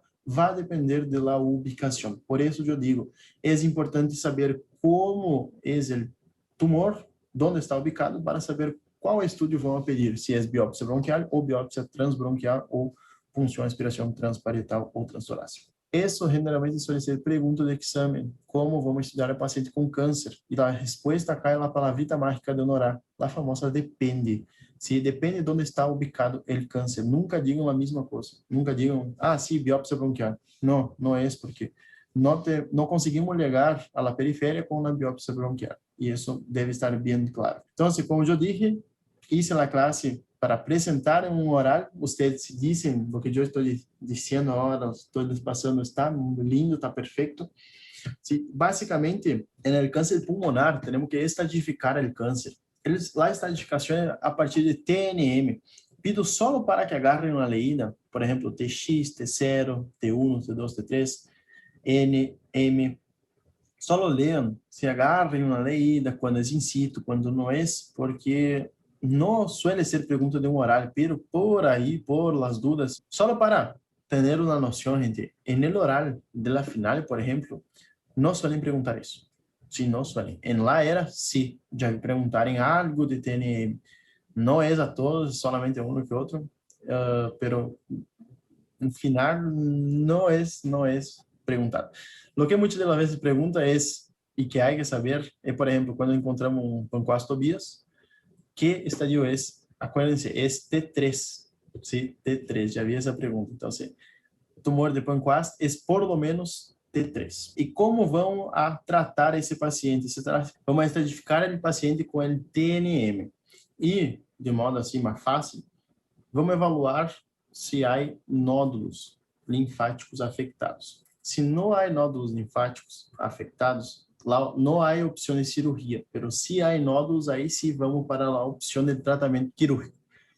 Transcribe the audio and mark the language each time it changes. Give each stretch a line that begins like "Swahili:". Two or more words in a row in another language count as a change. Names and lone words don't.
Portuguese: Vai depender da ubicação. Por isso eu digo, é importante saber como é o tumor, onde está ubicado, para saber qual estudo vão pedir, se é biópsia bronquial ou biópsia transbronquial ou punção, aspiração transparietal ou transtorácica. Isso
Spanish: generalmente suele ser
Portuguese: pergunta de exame, como vamos estudar o paciente com câncer. E a resposta cai na palavrita mágica de honorar, a famosa depende. Se depende de onde está ubicado o câncer. Nunca digam a mesma coisa. Nunca digam, sim, biópsia bronquial. Não, não é isso, porque não conseguimos ligar
Spanish: a la periferia
Portuguese: com uma biópsia bronquial. E isso deve estar bem claro. Então, como eu
Spanish: dije, hice
Portuguese: a classe para apresentar em um oral. Vocês dizem o que eu estou dizendo agora, estou passando, está lindo, está perfeito. Sí, basicamente, no câncer pulmonar, temos que estratificar o câncer. A estratificação é a partir de TNM.
Spanish: Pido solo para que
Portuguese: agarrem uma leída, por exemplo, TX, T0, T1, T2, T3, N, M. Solo leiam, se agarrem uma leída quando é in situ, quando não é, porque não
Spanish: suele ser
Portuguese: pergunta de um horário, pero por aí,
Spanish: por las dudas, solo
Portuguese: para ter uma noção, gente,
Spanish: en el oral de la final,
Portuguese: por exemplo, não
Spanish: suelen
Portuguese: perguntar isso.
Spanish: Sí, no suelen. En la era, sí, ya preguntarem algo de TNM. No es a todos, solamente a uno que otro, pero en final no es preguntado. Lo que muchas de las veces pregunta es, y que hay que saber, es, por ejemplo, cuando encontramos un Pancoastobias, ¿qué estadio es? Acuérdense, es T3, ¿sí? T3, ya vi esa pregunta. Entonces, tumor de Pancoast es por lo menos T3.
Portuguese: E como vão a tratar esse paciente? Vamos a estratificar o paciente com o TNM. E, de modo assim mais fácil, vamos evaluar se há nódulos linfáticos afetados. Se não há nódulos linfáticos afetados, lá não há opção de cirurgia, mas se há nódulos, aí sim vamos para a opção de tratamento quirúrgico.